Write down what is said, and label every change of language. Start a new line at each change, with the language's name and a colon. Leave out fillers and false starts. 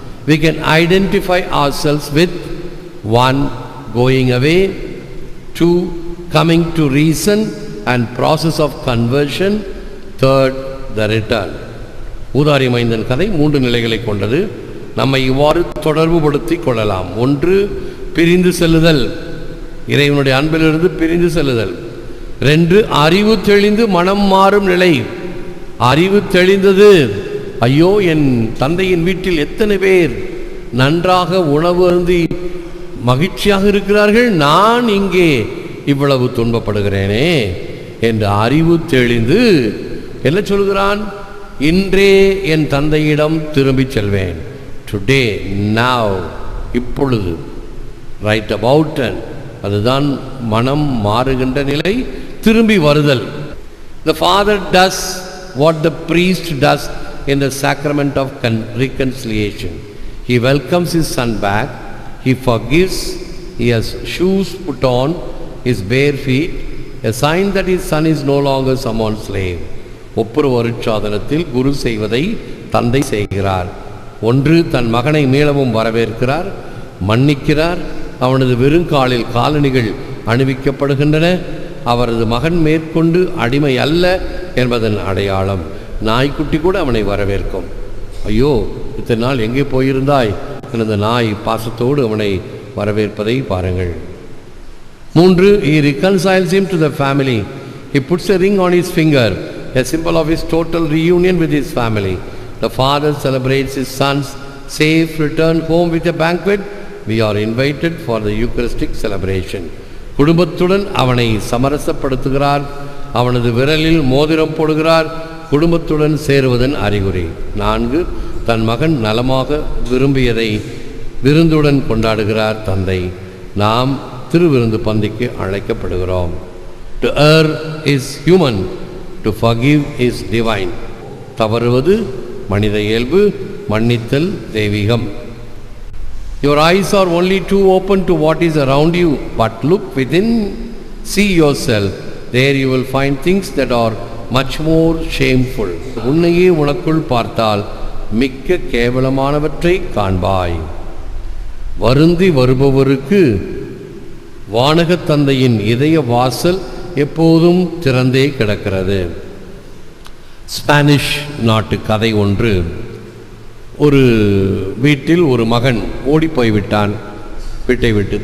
English: We can identify ourselves with 1, going away, 2, coming to reason and process of conversion, 3, the return.
Tamil: ஊதாரி மைந்தன் கதை 3 நிலைகளை கொண்டது. நம்மை இவ்வாறு தொடர்புபடுத்தி கொள்ளலாம். 1, பிரிந்து செல்லுதல், இறைவனுடைய அன்பிலிருந்து பிரிந்து செல்லுதல். 2, அறிவு தெளிந்து மனம் மாறும் நிலை. அறிவு தெளிந்தது, ஐயோ என் தந்தையின் வீட்டில் எத்தனை பேர் நன்றாக உணவு அருந்தி மகிழ்ச்சியாக இருக்கிறார்கள், நான் இங்கே இவ்வளவு துன்பப்படுகிறேனே என்று அறிவு தெளிந்து என்ன சொல்கிறான், இன்றே என் தந்தையிடம் திரும்பி செல்வேன்.
English: today, now,
Tamil: இப்பொழுது,
English: Right about.
Tamil: அதுதான் மனம் மாறுகின்ற நிலை, திரும்பி வருதல்.
English: The father does what the priest does in the sacrament of reconciliation. He welcomes his son back, he forgives, he has shoes put on his bare feet, a sign that his son is no longer someone's slave.
Tamil: ஒப்புரவு அருட்சாதனத்தில் குரு செய்வதை தந்தை செய்கிறார். 1, தன் மகனை மீளவும் வரவேற்கிறார், மன்னிக்கிறார். அவனது வெறுங்காலில் காலணிகள் அணிவிக்கப்படுகின்றன. அவரது மகன் மேற்கொண்டு அடிமை அல்ல என்பதன் அடையாளம். நாய்க்குட்டி கூட அவனை வரவேற்கும். ஐயோ, இத்தனை நாள் எங்கே போயிருந்தாய் எனது நாய் பாசத்தோடு அவனை வரவேற்பதை பாருங்கள்.
English: 3, he reconciles him to the family. He puts a ring on his finger, a symbol of his total reunion with his family. The father celebrates his son's safe return home with a banquet. We are invited for the Eucharistic celebration.
Tamil: குடும்பத்துடன் அவனை சமரசப்படுத்துகிறார், அவனது விரலில் மோதிரம் போடுகிறார், குடும்பத்துடன் சேருவதன் அறிகுறி. 4, தன் மகன் நலமாக விரும்பியதை விருந்துடன் கொண்டாடுகிறார் தந்தை. நாம் திருவிருந்து பந்திக்கு அழைக்கப்படுகிறோம்.
English: To err is human, to forgive is divine.
Tamil: தவறுவது மனித இயல்பு, மன்னித்தல் தெய்வீகம்.
English: Your eyes are only too open to what is around you, but look within, see yourself. There you will find things that are much more shameful.
Tamil: உன்னையே உனக்குள் பார்த்தால் மிக்க கேவலமானவற்றை காண்பாய். வருந்தி வருபவருக்கு வானகத் தந்தையின் இதய வாசல் எப்போதும் திறந்தே கிடக்கிறது. ஸ்பானிஷ் நாட்டு கதை ஒன்று. ஒரு வீட்டில் ஒரு மகன் ஓடி போய்விட்டான் வீட்டை விட்டு.